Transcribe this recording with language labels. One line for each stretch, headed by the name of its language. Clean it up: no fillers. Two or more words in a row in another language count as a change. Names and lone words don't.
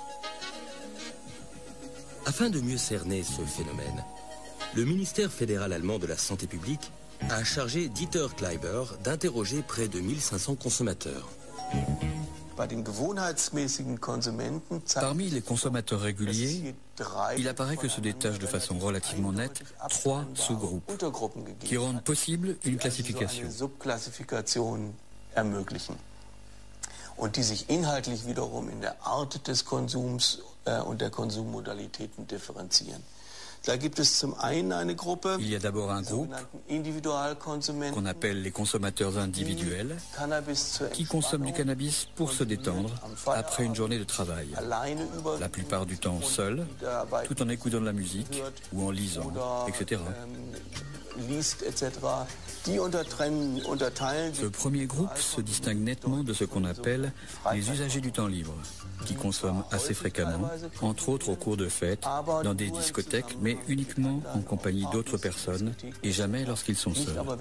French: Afin de mieux cerner ce phénomène, le ministère fédéral allemand de la Santé publique a chargé Dieter Kleiber d'interroger près de 1500 consommateurs. Parmi les consommateurs réguliers, il apparaît que se détachent de façon relativement nette 3 sous-groupes qui rendent possible une classification.
German: Ermöglichen und die sich inhaltlich wiederum in der Art des Konsums und der Konsummodalitäten differenzieren. Da gibt es zum einen eine Gruppe,
French: il y a d'abord un groupe qu'on appelle les consommateurs individuels qui consomment du cannabis pour se détendre après une journée de travail, la plupart du temps seuls, tout en écoutant de la musique ou en lisant, etc. Ce premier groupe se distingue nettement de ce qu'on appelle les usagers du temps libre, qui consomment assez fréquemment, entre autres au cours de fêtes, dans des discothèques, mais uniquement en compagnie d'autres personnes et jamais lorsqu'ils sont seuls.